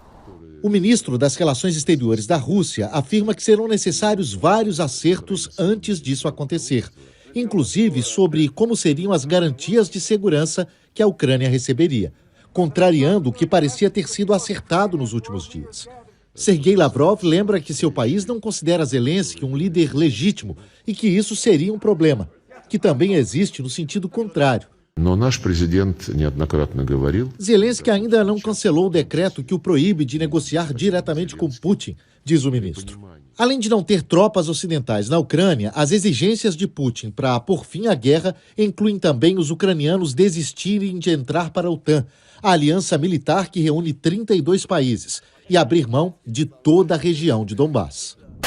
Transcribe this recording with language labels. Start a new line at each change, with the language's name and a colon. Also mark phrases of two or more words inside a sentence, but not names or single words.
Portuguese: O ministro das Relações Exteriores da Rússia afirma que serão necessários vários acertos antes disso acontecer, inclusive sobre como seriam as garantias de segurança que a Ucrânia receberia, contrariando o que parecia ter sido acertado nos últimos dias. Sergei Lavrov lembra que seu país não considera Zelensky um líder legítimo e que isso seria um problema, que também existe no sentido contrário.
Russian: Но наш президент неоднократно говорил,
Portuguese: Zelensky ainda não cancelou o decreto que o proíbe de negociar diretamente com Putin, diz o ministro. Além de não ter tropas ocidentais na Ucrânia, as exigências de Putin para pôr fim à guerra incluem também os ucranianos desistirem de entrar para a OTAN, a aliança militar que reúne 32 países, e abrir mão de toda a região de Donbass.